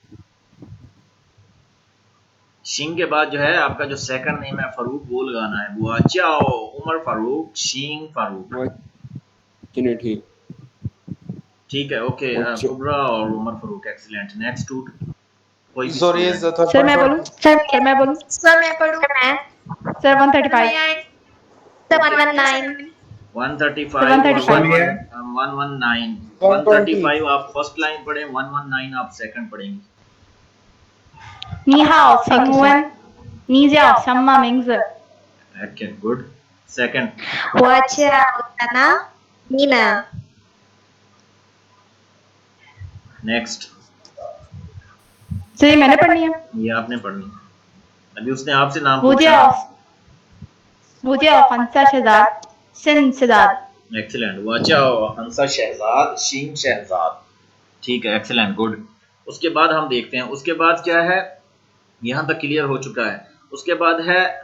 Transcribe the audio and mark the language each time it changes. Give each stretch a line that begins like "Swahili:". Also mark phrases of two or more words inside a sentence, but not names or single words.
Hindi: सिंह के बाद जो है आपका जो
English: second name
Hindi: है फारूक, वो लगाना है।
Chinese: वाचा उमर फारूक सिंह फारूक।
Hindi: वो चलिए ठीक। ठीक है, ओके। अच्छा। कुबरा और उमर फारूक, एक्सीलेंट।
English: next to
Hindi: कोई भी
English: Sorry, is
Hindi: स्टूडेंट।
English: the third
Hindi: सर मैं
English: point?
Hindi: बोलूं? सर मैं बोलूं? सर मैं पढ़ूँ? मैं सर 135। 119। 135 और 135। 119। 120. 135 आप
English: first line
Hindi: पढ़ें, 119 आप सेकंड पढ़ेंगे।
Chinese: 你好，请问你叫什么名字？
English: OK, good. Second.
Chinese: 我叫妮娜。
Hindi: नेक्स्ट। सर ये मैंने पढ़नी है। ये आपने पढ़नी। अभी उसने आपसे नाम 我 पूछा।
Chinese: 叫黄夏 शहजाद सिंह शहजाद।
Hindi: एक्सीलेंट।
Chinese: वाचाओ हंसा शहजाद शीन शहजाद।
Hindi: ठीक है, एक्सीलेंट, गुड। उसके बाद हम देखते हैं, उसके बाद क्या है। यहाँ तक क्लियर हो चुका है। उसके बाद है